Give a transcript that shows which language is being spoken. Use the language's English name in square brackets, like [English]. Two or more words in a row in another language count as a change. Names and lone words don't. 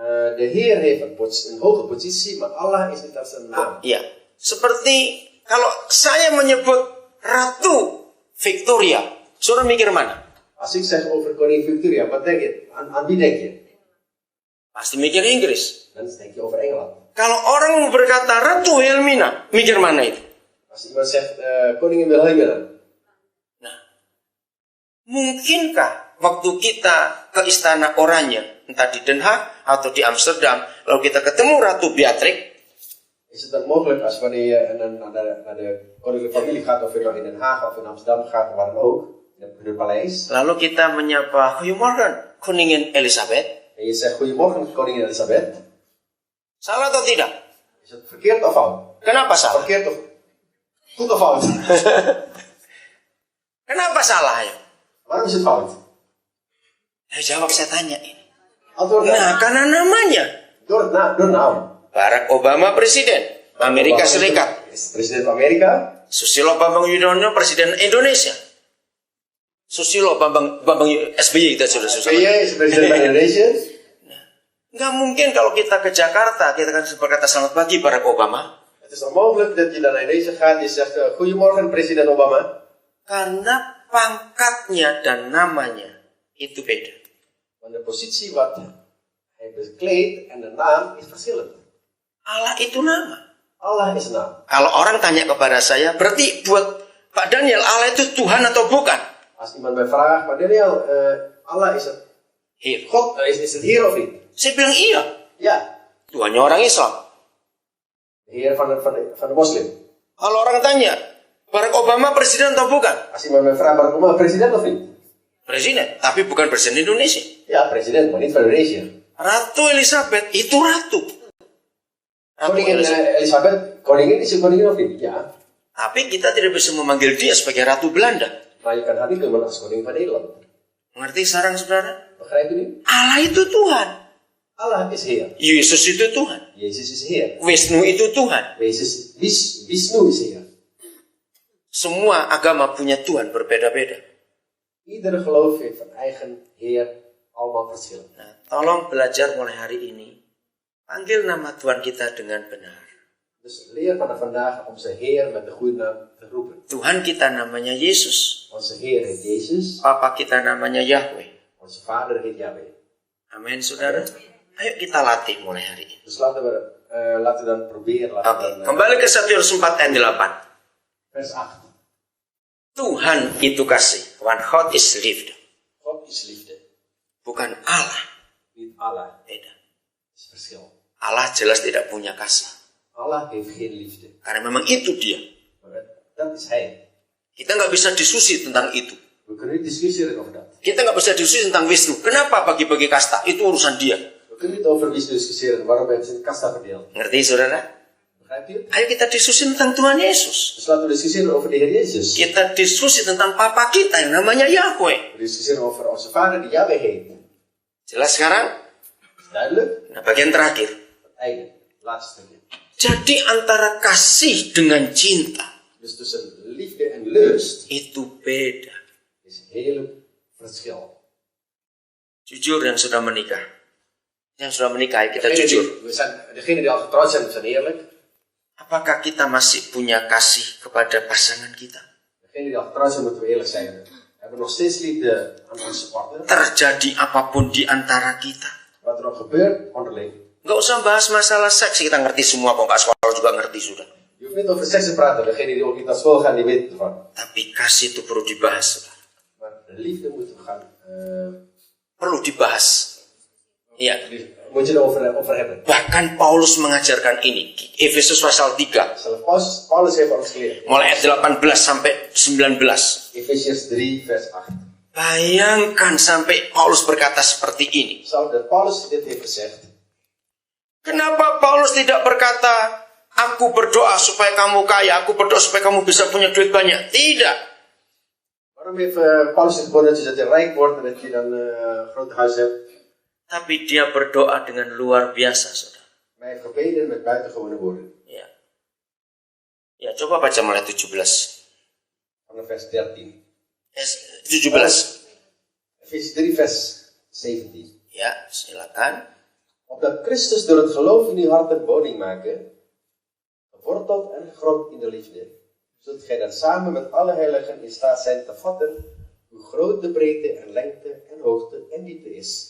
[Dutch] de Heer heeft een hoge positie, maar Allah is niet als een naam. [Indonesian] Ya, seperti kalau saya menyebut Ratu Victoria, saudara mikir mana? [Dutch] Als ik zeg over koningin Victoria, wat denk je? Aan wie denk je? [Indonesian] Pasti mikir Inggris. [Dutch] Dan denk je over Engeland. [Indonesian] Kalau orang berkata Ratu Wilhelmina, mikir mana itu? [Dutch] Als iemand zegt koningin Wilhelmina. [Indonesian] Nah, mungkinkah waktu kita ke Istana Oranje, entah di Den Haag atau di Amsterdam, lalu kita ketemu Ratu Beatrix, [Dutch] Is het dan mogelijk als wanneer je naar de koninklijke familie gaat, of je nou in Den Haag of in Amsterdam gaat, of waar dan ook, in het paleis, [Indonesian] lalu kita menyapa, [Dutch] Goedemorgen, Koningin Elizabeth. en je zegt goedemorgen koningin Elizabeth, [Indonesian] Salah atau tidak? [Dutch] is het verkeerd of fout? [Indonesian] Kenapa salah? [Dutch] Verkeerd of goed of fout? [Indonesian] Kenapa salah ya? [Dutch] Waarom is het fout? [Indonesian] Jawab saya tanya ini. [Dutch] Antwoord [Indonesian] Nah, karena namanya [Dutch] door naam. [Indonesian] Barack Obama Presiden Amerika Serikat, [Dutch] Presiden van Amerika. [Indonesian] Susilo Bambang Yudhoyono Presiden Indonesia, Susilo Bambang SBY kita sudah susah. [Dutch] SBY is presiden van Indonesia. [Indonesian] Nggak mungkin kalau kita ke Jakarta kita kan berkata selamat pagi Barack Obama. [Dutch] Het is onmogelijk dat je naar Indonesië gaat en je zegt goedemorgen president Obama. [Indonesian] Karena pangkatnya dan namanya itu beda. [Dutch] Want de positie wat hij bekleedt en de naam is verschillend. [Indonesian] Allah itu nama. [Dutch] Allah is naam. [Indonesian] Kalau orang tanya kepada saya, berarti buat Pak Daniel Allah itu Tuhan atau bukan? [Dutch] Als iemand mij vraagt, maar Daniel, Allah is het Heer. God, is het Heer of niet? [Indonesian] Saya bilang iya. [Dutch] Ja, [Indonesian] Tuhannya orang Islam. [Dutch] de Heer van de moslim. [Indonesian] Kalau orang tanya, Barack Obama presiden atau bukan? [Dutch] Als iemand mij vraagt, Barack Obama president of niet? [Indonesian] Presiden, tapi bukan presiden Indonesia. [Dutch] Ja, president, maar niet van Indonesië. [Indonesian] Ratu Elizabeth itu ratu. [Dutch] Koningin Elizabeth, koningin is een koningin of niet? Ja. [Indonesian] Tapi kita tidak bisa memanggil dia sebagai ratu Belanda. [Dutch] Maar je kan haar niet noemen als koningin van Nederland. [Indonesian] Mengerti sekarang saudara? [Dutch] Begrijpt u nu? [Indonesian] Allah itu Tuhan. [Dutch] Allah is Heer. [Indonesian] Yesus itu Tuhan. [Dutch] Jezus is Heer. [Indonesian] Wisnu itu Tuhan. [Dutch] Vishnu is Heer. [Indonesian] Semua agama punya Tuhan berbeda-beda. [Dutch] Iedere geloof heeft een eigen Heer, allemaal verschillend. [Indonesian] Nah, tolong belajar mulai hari ini. Panggil nama Tuhan kita dengan benar. [Dutch] Dus leer vanaf vandaag onze Heer met de goede naam te roepen. [Indonesian] Tuhan kita namanya Yesus. [Dutch] Onze Heer heet Jezus. [Indonesian] Papa kita namanya Yahweh. [Dutch] Onze Vader heet Yahweh. [Indonesian] Amin, saudara. Ayo kita latih mulai hari ini. [Dutch] Dus laten we dan proberen. [Indonesian] Oke, kembali ke 1 Yohanes 4 ayat 8. [Dutch] Vers 8. [Indonesian] Tuhan itu kasih. [Dutch] Want God is liefde. God is liefde. [Indonesian] Bukan Allah. [Dutch] Niet Allah. [Indonesian] Beda. [Dutch] Is verschil. [Indonesian] Allah jelas tidak punya kasih. [Dutch] Allah heeft geen liefde. [Indonesian] Karena memang itu dia. [Dutch] Maar dat is Hij. [Indonesian] Kita nggak bisa diskusi tentang itu. [Dutch] We kunnen niet discussiëren over dat. [Indonesian] Kita nggak bisa diskusi tentang Wisnu. Kenapa bagi-bagi kasta? Itu urusan dia. [Dutch] We kunnen niet over Vishnu discussiëren. Waarom hebben ze een kasta verdeeld? [Indonesian] Ngerti saudara? [Dutch] Begrijpt u? [Indonesian] Ayo kita diskusi tentang Tuhan Yesus. [Dutch] Dus laten we discussiëren over de Heer Jezus. [Indonesian] Kita diskusi tentang Papa kita yang namanya Yahweh. [Dutch] We discussiëren over onze Vader die Yahweh heet. [Indonesian] Jelas sekarang? [Dutch] Duidelijk? [Indonesian] Nah, bagian terakhir. [Dutch] Het einde. Laatste stukje. [Indonesian] Jadi antara kasih dengan cinta [Dutch] Dus tussen liefde en lust [Indonesian] itu beda. [Dutch] is een hele verschil. [Indonesian] Jujur yang sudah menikah. Yang sudah menikah, kita jujur. [Dutch] Degene die al getrouwd zijn eerlijk. [Indonesian] Apakah kita masih punya kasih kepada pasangan kita? [Dutch] Degene die al getrouwd zijn, moeten we eerlijk zijn. We hebben nog steeds liefde aan onze partner. [Indonesian] Terjadi apapun di antara kita. [Dutch] Wat er ook gebeurt, onderling. [Indonesian] Nggak usah bahas masalah seks, kita ngerti semua kok, nggak sekolah juga ngerti sudah. [Dutch] Je hoeft niet over seks te praten. Degene die ook niet naar school gaan, die weten ervan. [Indonesian] Tapi kasih itu perlu dibahas. [Dutch] Maar de liefde moeten we gaan... [Indonesian] Perlu dibahas. Iya. [Dutch] Moet je erover hebben. [Indonesian] Bahkan Paulus mengajarkan ini. Efesus pasal 3. [Dutch] Zelfs Paulus heeft ons geleerd. [Indonesian] Mulai ayat 18 sampai 19. [Dutch] Efesiërs 3 vers 8. [Indonesian] Bayangkan sampai Paulus berkata seperti ini. [Dutch] Dat Paulus dit heeft gezegd. [Indonesian] Kenapa Paulus tidak berkata, aku berdoa supaya kamu kaya, aku berdoa supaya kamu bisa punya duit banyak? Tidak. [Dutch] Waarom heeft Paulus geboden dat je rijk wordt en dat je dan een groot huis hebt? [Indonesian] Tapi dia berdoa dengan luar biasa, saudara. [Dutch] Maar hij heeft gebeden met buitengewone woorden. [Indonesian] Ya. Ya, coba baca mulai 17. [Dutch] Vanaf vers 13. 17. Efesiërs 3 vers 17. [Indonesian] Ya, silakan. [Dutch] Opdat Christus door het geloof in uw harten woning maken, geworteld en gegrond in de liefde, zult gij dan samen met alle heiligen in staat zijn te vatten hoe groot de breedte en lengte en hoogte en diepte is.